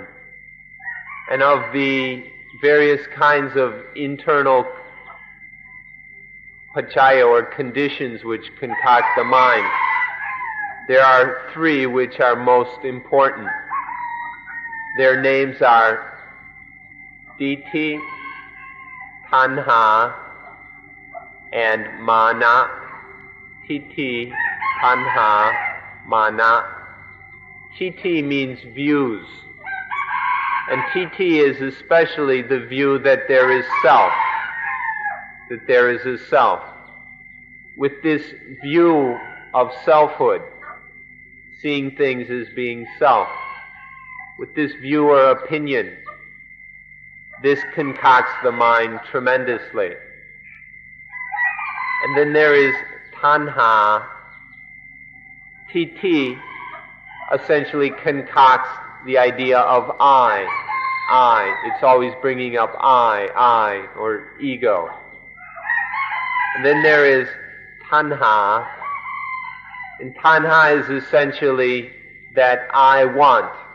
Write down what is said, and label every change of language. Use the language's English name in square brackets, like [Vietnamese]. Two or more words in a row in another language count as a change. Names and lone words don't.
[English] And of the various kinds of internal pacaya or conditions which concoct the mind, there are three which are most important. Their names are [Pali] ditthi, tanha, [English] and mana. [Pali] Ditthi, tanha, mana. [English] Ditthi means views. And ditthi is especially the view that there is self. That there is a self. With this view of selfhood, seeing things as being self, with this view or opinion, this concocts the mind tremendously. And then there is tanha. Ditthi essentially concocts the idea of I. It's always bringing up I, or ego. And then there is tanha. And tanha is essentially that I want.